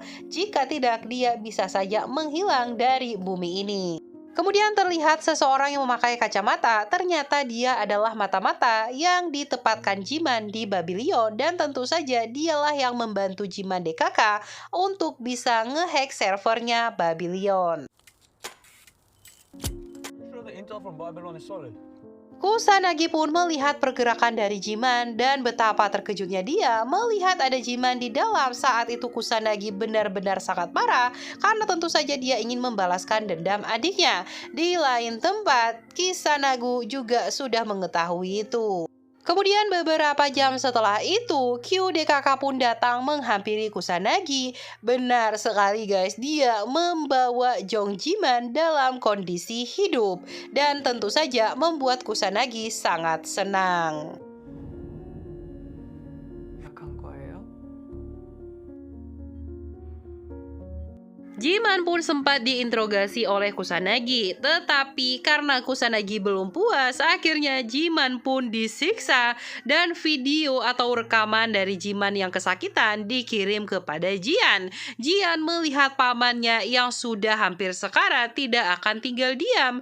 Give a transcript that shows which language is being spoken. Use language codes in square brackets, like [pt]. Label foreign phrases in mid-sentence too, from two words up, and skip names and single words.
[id] Jika tidak, dia bisa saja menghilang dari bumi ini. Kemudian terlihat seseorang yang memakai kacamata, ternyata dia adalah mata-mata yang ditempatkan Jiman di Babylon dan tentu saja dialah yang membantu Jiman DKK untuk bisa ngehack servernya Babylon. [en] Sure, the intel from Babylon is solid. [id] Kusanagi pun melihat pergerakan dari Jiman dan betapa terkejutnya dia melihat ada Jiman di dalam. Saat itu Kusanagi benar-benar sangat marah karena tentu saja dia ingin membalaskan dendam adiknya. Di lain tempat, Kisanagu juga sudah mengetahui itu. Kemudian beberapa jam setelah itu, QDKK pun datang menghampiri Kusanagi. Benar sekali guys, dia membawa Jong Jiman dalam kondisi hidup. Dan tentu saja membuat Kusanagi sangat senang. [ko] 약한 거예요? [id] Jiman pun sempat diinterogasi oleh Kusanagi, tetapi karena Kusanagi belum puas, akhirnya Jiman pun disiksa dan video atau rekaman dari Jiman yang kesakitan dikirim kepada Jian. Jian melihat pamannya yang sudah hampir sekarat tidak akan tinggal diam.